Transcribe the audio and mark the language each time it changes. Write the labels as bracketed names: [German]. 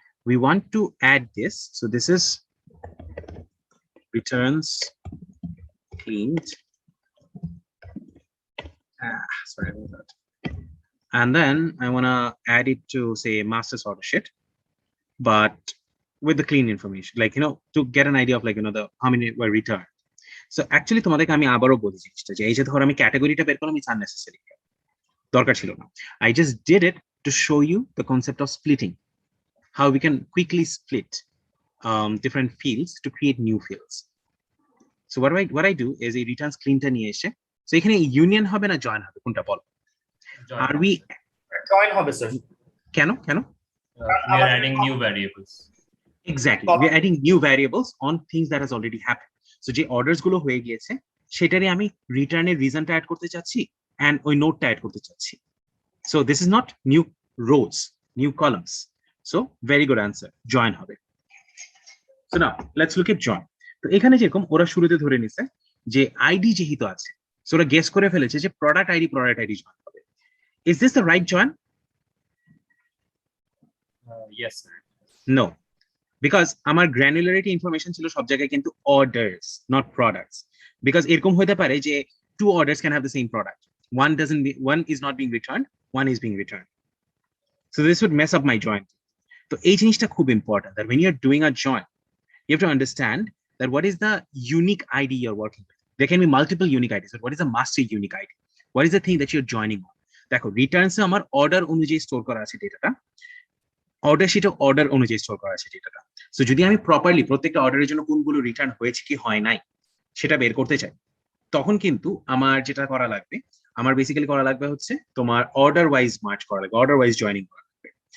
[English] We want to add this. So this is returns cleaned. Sorry about that. And then I want to add it to say master's order sheet, but with the clean information, like, to get an idea of like, the how many were returned. So actually [Bangla] তোমাদেরকে আমি আবারও বলি জিনিসটা যে এই যে ধর আমি ক্যাটাগরিটা বের করলাম, [English] it's unnecessary. [Bangla] দরকার ছিল না. [English] I just did it to show you the concept of splitting, how we can quickly split different fields to create new fields. [Bangla] So what I do is a returns cleanটা নিয়ে এসে, [English] so [Bangla] এখানে union হবে না join হবে, কোনটা বল? [English] Are we [Bangla] join হবে sir? কেন [English] We are adding new variables. Exactly. We are adding new variables on things that has already happened. [Bangla] So যে অর্ডারস গুলো হয়ে গিয়েছে সেটারই আমি রিটার্নের রিজনটা অ্যাড করতে চাচ্ছি [English] and [Bangla] ওই নোটটা অ্যাড করতে চাচ্ছি. [English] So this is not new rows, new columns. So very good answer. Join [Bangla] হবে. [English] So now let's look at join. [Bangla] তো এখানে যেরকম ওরা শুরুতে ধরে নিছে যে আইডি যেহেতু আছে, সো ওরা গেস করে ফেলেছে যে প্রোডাক্ট আইডি জয়েন হবে. [English] Is this the right join? Yes, sir. No. Because [Bangla] আমার [English] granularity information [Bangla] ছিল সব জায়গায় কিন্তু [English] orders, not products. Because [Bangla] এরকম হতে পারে যে [English] two orders can have the same product. One is not being returned, one is being returned. So this would mess up my join. So [Bangla] এই জিনিসটা খুব [English] important that when you're doing a join, you have to understand that what is the unique ID you're working with. There can be multiple unique IDs. So what is the master unique ID? What is the thing that you're joining on? [Bangla] দেখো returns এ আমার order অনুযায়ী store করা আছে ডেটাটা, order শিটে order অনুযায়ী store করা আছে ডেটাটা. So যদি আমি প্রপারলি প্রত্যেকটা অর্ডারের জন্য কোনগুলো রিটার্ন হয়েছে কি হয় নাই সেটা বের করতে চাই, তখন কিন্তু আমার যেটা করা লাগবে, আমার বেসিক্যালি করা লাগবে হচ্ছে তোমার অর্ডার ওয়াইজ মার্চ করা লাগবে, অর্ডার ওয়াইজ জয়েনিং করা লাগবে.